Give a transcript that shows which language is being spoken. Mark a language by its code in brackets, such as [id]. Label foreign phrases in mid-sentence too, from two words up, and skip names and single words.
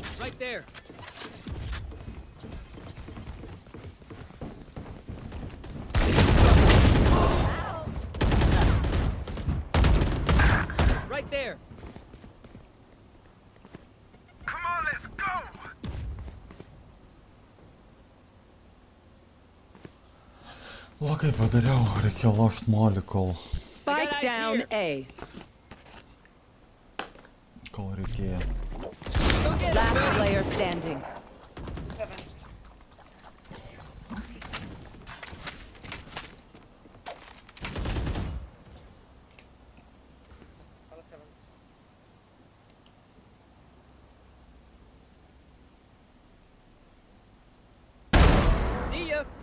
[en] Right there. Right there. Come on, let's go. [lt] Labai padariau, reikėjo lošt molikol, [en] Spike eyes down here. A. [lt] kol reikėjo. [en] Go get Last it, buddy. player standing. See ya.